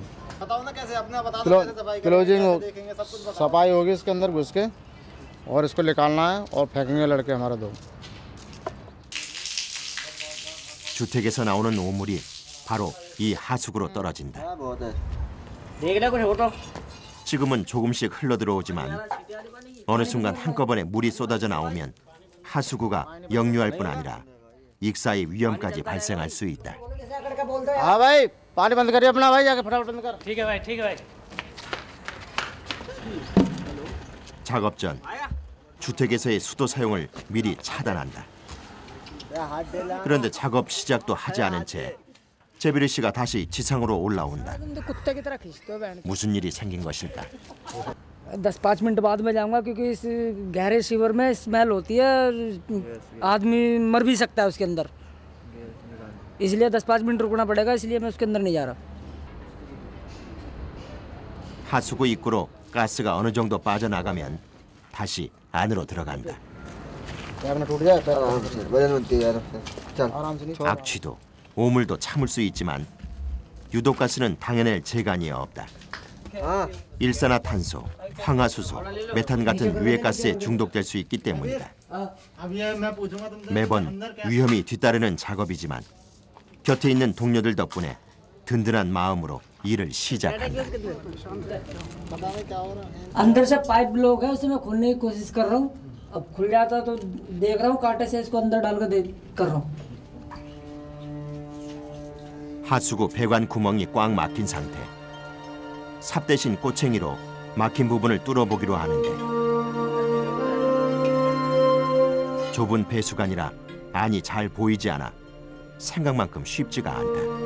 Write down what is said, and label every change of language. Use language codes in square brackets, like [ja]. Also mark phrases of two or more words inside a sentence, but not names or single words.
[hi] बताओ ना कैसे, अपने बता दो कैसे सफाई क्लोजिंग हो, सफाई होगी इसके अंदर घुस के और इसको निकालना है और फेंकेंगे लड़के हमारे दो। [ko] 주택에서 나오는 오물이 바로 이 하수구로 떨어진다. [hi] देख ले कुछ हो तो [ko] 지금은 조금씩 흘러들어오지만 어느 순간 한꺼번에 물이 쏟아져 나오면 하수구가 역류할 뿐 아니라 익사의 위험까지 발생할 수 있다. [hi] हाँ भाई, पानी बंद करिए अपना भाई, जाके फटाफट बंद कर। ठीक है भाई ठीक है भाई [ko] 작업 전 주택에서의 수도 사용을 미리 차단한다. 그런데 작업 시작도 하지 않은 채 제비르 씨가 다시 지상으로 올라온다. [hi] तुम तो कुत्ते की तरह खींचते हो बहन। [ko] 무슨 일이 생긴 것일까? [hi] 10-5 मिनट बाद में जाऊंगा क्योंकि इस गहरे सीवर में स्मेल होती है, आदमी मर भी सकता है उसके अंदर, इसलिए 10-5 मिनट रुकना पड़ेगा, इसलिए मैं उसके अंदर नहीं जा रहा। [ko] 하수구 입구로 가스가 어느 정도 빠져나가면 다시 안으로 들어간다. [hi] टूट जाए आराम से नहीं। [ko] 악취도 오물도 참을 수 있지만 유독가스는 당해낼 재간이 없다. 일산화탄소, 황화수소, 메탄 같은 유해가스에 중독될 수 있기 때문이다. 매번 위험이 뒤따르는 작업이지만 곁에 있는 동료들 덕분에 든든한 마음으로 일을 시작한다. [hi] अंदर से [en] pipe block [hi] है, उसे मैं खोलने की कोशिश कर रहा हूँ। अब खुल जाता तो देख रहा हूँ, कांटे से इसको अंदर डाल कर रहा हूँ। [ko] 하수구 배관 구멍이 꽉 막힌 상태. 삽 대신 꼬챙이로 막힌 부분을 뚫어보기로 하는데 좁은 배수관이라 안이 잘 보이지 않아 생각만큼 쉽지가 않다.